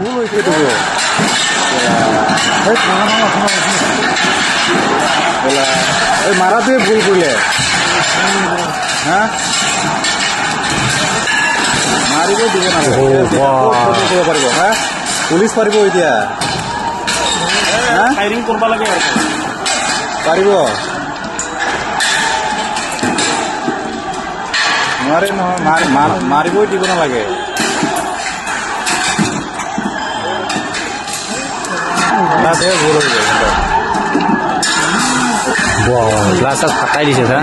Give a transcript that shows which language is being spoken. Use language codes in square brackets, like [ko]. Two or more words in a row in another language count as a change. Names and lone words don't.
[nag] itu bro. মারা তুই ভুল করলে হ্যাঁ মারিব দিব না পারিব হ্যাঁ পুলিশ পারিব এতিয়া ফায়ারিং করবা লাগে পারিব [as] নোৱাৰে নহয় মাৰিবই দিব নালাগে ভুল হৈ যায় গ্লাছ ফাটাই দিছে ছাৰ